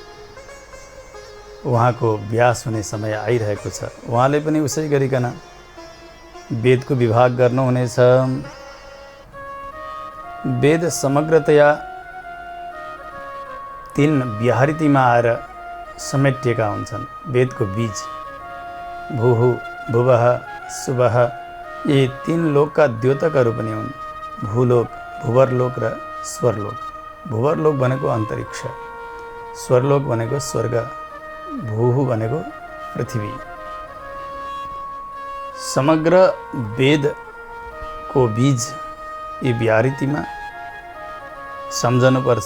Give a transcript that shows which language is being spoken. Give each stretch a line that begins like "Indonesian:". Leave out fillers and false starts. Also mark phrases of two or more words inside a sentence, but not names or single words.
Nepali: उहाँको व्यास हुने समय आइरहेको छ। उहाँले पनि उसै गरिकन वेदको विभाग गर्नुहुनेछ। वेद समग्रतया 3 व्याहृतिमा आएर समेटिएका हुन्छन्। वेदको बीज
Sanskrit: भूः, भुवः, सुवः,
Nepali: यी 3 लोकका द्योतकहरू पनि हुन्। भूलोक, भुवरलोक र स्वरलोक। भुवरलोक भनेको अन्तरिक्ष, स्वरलोक भनेको स्वर्ग, भूः भनेको पृथ्वी। समग्र वेदको बीज यी व्याहृतिमा सम्झनुपर्छ।